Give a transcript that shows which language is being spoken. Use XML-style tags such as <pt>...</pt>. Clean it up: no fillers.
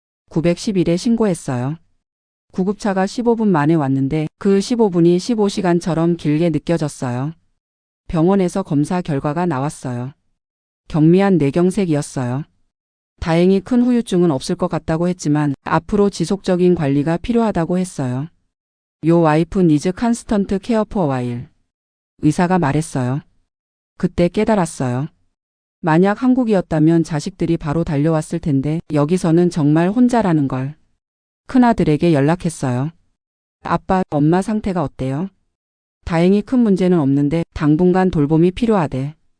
<ko>911에 신고했어요. 구급차가 15분 만에 왔는데 그 15분이 15시간처럼 길게 느껴졌어요. 병원에서 검사 결과가 나왔어요. 경미한 뇌경색이었어요. 다행히 큰 후유증은 없을 것 같다고 했지만 앞으로 지속적인 관리가 필요하다고 했어요.</ko> <en>Your wife needs constant care for a while.</en> <ko>의사가 말했어요. 그때 깨달았어요. 만약 한국이었다면 자식들이 바로 달려왔을 텐데 여기서는 정말 혼자라는 걸. 큰아들에게 연락했어요. 아빠, 엄마 상태가 어때요? 다행히 큰 문제는 없는데 당분간 돌봄이 필요하대.</ko>